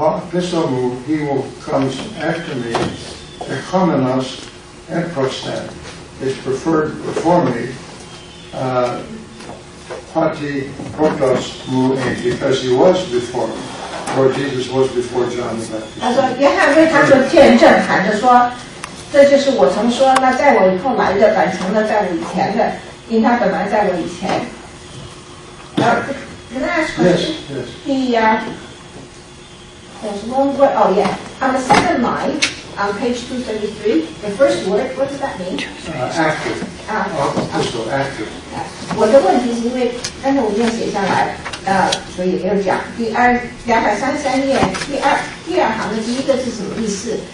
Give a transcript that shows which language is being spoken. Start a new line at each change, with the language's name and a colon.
English: Pisomu, he will comes after me, Echomenos and Prostan. Is preferred before me, Pati Protos mu ain, because he was before me. Lord Jesus was before John the Baptist.
Chinese: 他说约翰为他做见证，喊着说，这就是我曾说，那在我以后来的，反成了在我以前的，因他本来在我以前。
English: Can I ask Yes, question? yes. There's one word. Oh yeah, on the second line on page 233, the first word. What does that mean? After. Epistle, after.
Chinese: 我的问题是因为刚才我没有写下来，所以没有讲。 233页第二行的第一个是什么意思？